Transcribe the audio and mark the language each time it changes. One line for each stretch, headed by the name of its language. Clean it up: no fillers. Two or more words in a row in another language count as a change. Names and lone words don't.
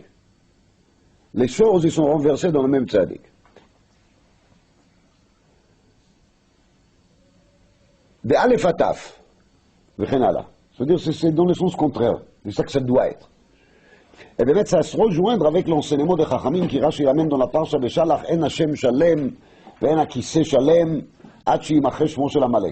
French: Les choses, ils sont renversées dans le même Tzadik. De Aleph à Taf, c'est-à-dire c'est dans le sens contraire. C'est ça que ça doit être. Et bien, ça se rejoindre avec l'enseignement de Chachamim qui Rashi ramène dans la parsha de Shalach,
Hebrew: אין השם שלם, ואין הכסא שלם, עד שימחה שמו של עמלק.